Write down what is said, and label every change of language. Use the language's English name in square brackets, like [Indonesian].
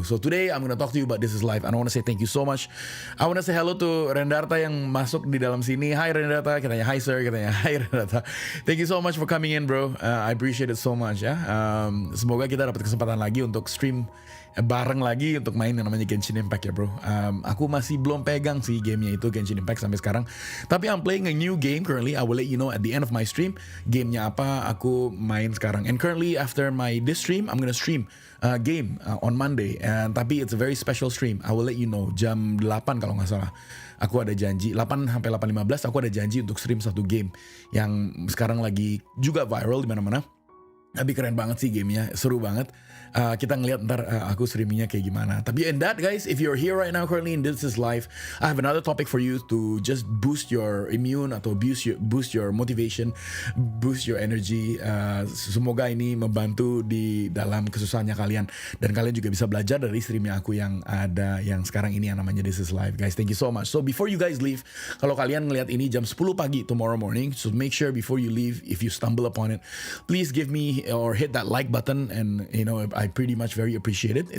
[English] So today I'm gonna talk to you about This Is Life, and I want to say thank you so much. I want to say hello to Rendarta [Indonesian] yang masuk di dalam sini. [English] Hi Rendarta, katanya hi sir, katanya hi Rendarta. Thank you so much for coming in bro. I appreciate it so much ya. [Indonesian] Semoga kita dapat kesempatan lagi untuk stream bareng lagi untuk main yang namanya Genshin Impact ya bro. Aku masih belum pegang sih gamenya itu, Genshin Impact sampai sekarang. [English] Tapi I'm playing a new game currently. I will let you know at the end of my stream [Indonesian] gamenya apa aku main sekarang. [English] And currently after this stream, I'm gonna stream game on Monday. Tapi it's a very special stream. I will let you know [Indonesian] jam 8 kalau nggak salah. Aku ada janji 8 sampai 8:15 aku ada janji untuk stream satu game yang sekarang lagi juga viral di mana-mana. Tapi keren banget sih gamenya, seru banget. Kita ngeliat ntar aku streamingnya kayak gimana. [English] Tapi in that guys, if you're here right now currently in This Is Life, I have another topic for you to just boost your immune atau boost your motivation, boost your energy. [Indonesian] Semoga ini membantu di dalam kesusahannya kalian, dan kalian juga bisa belajar dari streamnya aku yang ada yang sekarang ini yang namanya This Is Life. [English] Guys, thank you so much. So before you guys leave, [Indonesian] kalau kalian ngeliat ini jam 10 pagi [English] tomorrow morning, so make sure before you leave, if you stumble upon it, please give me or hit that like button, and I pretty much very appreciate it.